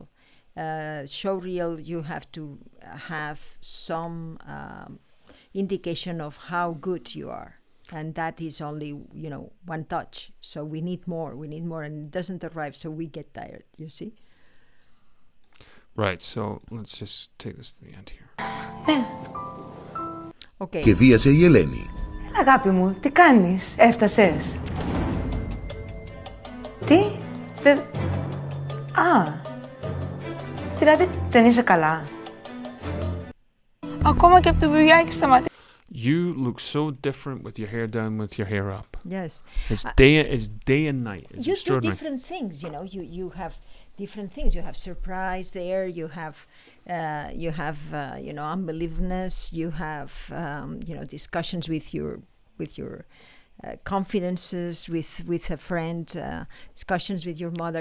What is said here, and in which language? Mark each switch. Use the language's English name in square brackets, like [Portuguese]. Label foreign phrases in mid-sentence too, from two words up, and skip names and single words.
[English] Show reel, you have to have some indication of how good you are, and that is only one touch. So we need more, and it doesn't arrive, so we get tired. You see? Right. So let's just take this to the end here. Okay. [Greek] Και βίασε η Ελένη. Έλα, αγάπη μου, τι κάνεις, έφτασες? Τι, δηλαδή δεν είσαι καλά? Ακόμα και από τη δουλειά έχεις σταματήσει. [English] You look so different with your hair down, with your hair up. Yes. It's day and night. It's you do extraordinary. different things, you have different things. You have surprise there, you have unbelievedness, you have discussions with your confidences with a friend, discussions with your mother.